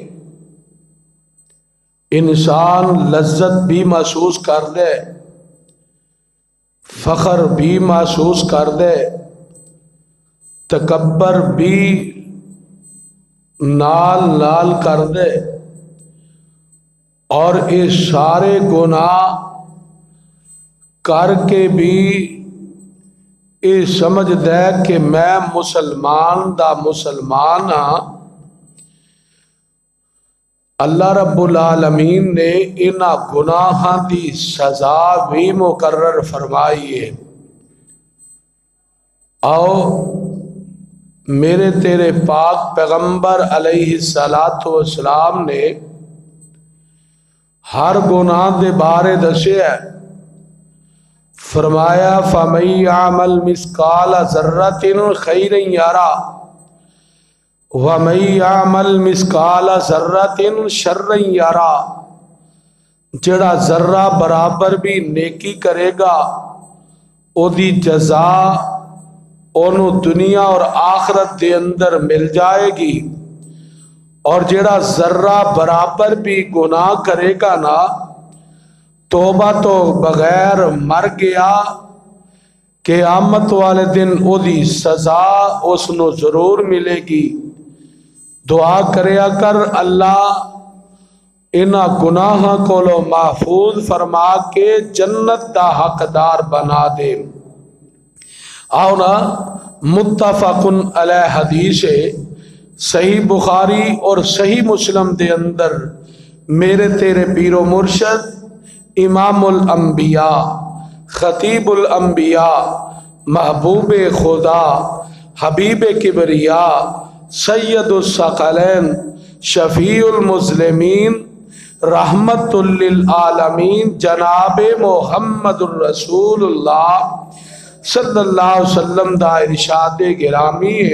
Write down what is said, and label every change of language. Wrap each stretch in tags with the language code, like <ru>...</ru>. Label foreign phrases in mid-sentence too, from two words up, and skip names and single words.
<pa>انسان لذت بھی محسوس کر دے، فخر بھی محسوس کر دے، تکبر بھی نال کر دے، اور یہ سارے گناہ کر کے بھی یہ سمجھ دے کہ میں مسلمان دا مسلمان ہاں۔ اللہ رب العالمین نے انہاں گناہاں دی سزا بھی مقرر فرمائی ہے۔ آؤ میرے تیرے پاک پیغمبر علیہ السلام نے ہر گناہ دے بارے دسے ہے، فرمایا</pa> <ar>فَمَن يَعْمَلْ مِثْقَالَ ذَرَّةٍ خَيْرًا يَرَهُ وَمَن يَعْمَلْ مِثْقَالَ ذَرَّةٍ شَرًّا يَرَهُ۔</ar> <pa>جڑا ذرہ برابر بھی نیکی کرے گا او دی جزا اونوں دنیا اور آخرت دے اندر مل جائے گی، اور جڑا ذرہ برابر بھی گناہ کرے گا نا توبہ تو بغیر مر گیا، قیامت والے دن او دی سزا اس نو ضرور ملے گی۔ دعا کریا کر اللہ انہاں گناہاں کولو محفوظ فرما کے جنت دا حقدار بنا دے۔ آؤ نا متفق علیہ حدیث ہے، صحیح بخاری اور صحیح مسلم دے اندر میرے تیرے پیر و مرشد</pa> <ar>امام الانبیاء خطیب الانبیاء محبوب خدا حبیب کبریاء سید الثقلین شفیع المسلمین رحمت للعالمین جناب محمد الرسول اللہ صلی اللہ علیہ وسلم</ar> <pa>دا ارشاد گرامی ہے۔</pa>